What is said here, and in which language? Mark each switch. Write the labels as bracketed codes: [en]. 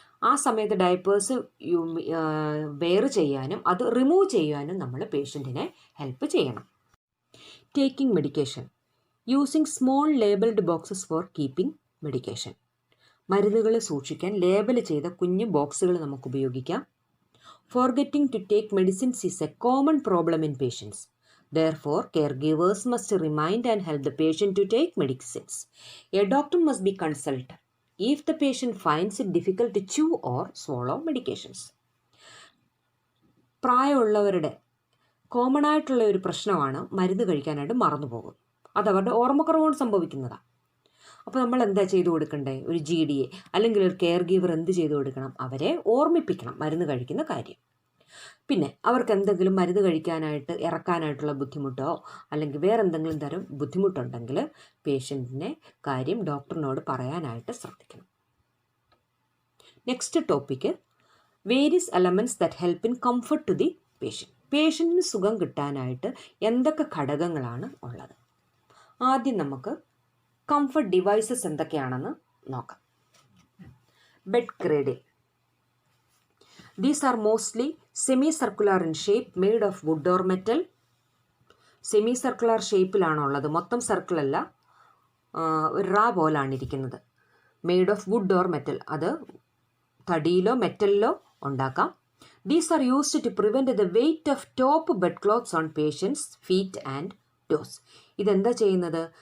[ml] ആ സമയത്ത് diapers wear ചെയ്യാനും അത് റിമൂവ് ചെയ്യാനും നമ്മൾ പേഷ്യൻറ്റിനെ ഹെൽപ്പ് ചെയ്യണം. [en] Taking medication. Using small labelled boxes for keeping medication. [ml] മരുന്നുകൾ സൂക്ഷിക്കാൻ ലേബൽ ചെയ്ത കുഞ്ഞു ബോക്സുകൾ നമുക്ക് ഉപയോഗിക്കാം. [en] Forgetting to take medicines is a common problem in patients. Therefore, caregivers must remind and help the patient to take medicines. A doctor must be consulted if the patient finds it difficult to chew or swallow medications. [ml] പ്രായമുള്ളവരുടെ common ആയിട്ടുള്ള ഒരു പ്രശ്നമാണ് മരുന്ന് കഴിക്കാനായിട്ട് മറന്നു പോകും. അത് അവരുടെ ഓർമ്മക്കുറവുകൊണ്ട് സംഭവിക്കുന്നതാണ്. അപ്പോൾ നമ്മൾ എന്താ ചെയ്തു കൊടുക്കണ്ടേ? ഒരു GDA അല്ലെങ്കിൽ ഒരു കെയർ ഗീവർ എന്ത് ചെയ്തു കൊടുക്കണം? അവരെ ഓർമ്മിപ്പിക്കണം മരുന്ന് കഴിക്കുന്ന കാര്യം. പിന്നെ അവർക്ക് എന്തെങ്കിലും മരുന്ന് കഴിക്കാനായിട്ട് ഇറക്കാനായിട്ടുള്ള ബുദ്ധിമുട്ടോ അല്ലെങ്കിൽ വേറെ എന്തെങ്കിലും തരം ബുദ്ധിമുട്ടുണ്ടെങ്കിൽ പേഷ്യൻറ്റിനെ കാര്യം ഡോക്ടറിനോട് പറയാനായിട്ട് ശ്രദ്ധിക്കണം. [en] Next topic various elements that help in comfort to the patient. [ml] പേഷ്യൻറ്റിന് സുഖം കിട്ടാനായിട്ട് എന്തൊക്കെ ഘടകങ്ങളാണ് ഉള്ളത്? ആദ്യം നമുക്ക് കംഫർട്ട് ഡിവൈസസ് എന്തൊക്കെയാണെന്ന് നോക്കാം. [en] Bed cradle. These are mostly semicircular in shape, made of wood or metal. [ml] സെമിസർക്കുലർ ഷേപ്പിലാണുള്ളത്, മൊത്തം സർക്കിൾ അല്ല, ഒരു റാ പോലാണ് ഇരിക്കുന്നത്. [en] made of wood or metal, [ml] അത് തടിയിലോ മെറ്റലിലോ ഉണ്ടാക്കാം. [en] These are used to prevent the weight of top bed clothes on patients feet and toes. [ml] ഇതെന്താ ചെയ്യുന്നത്?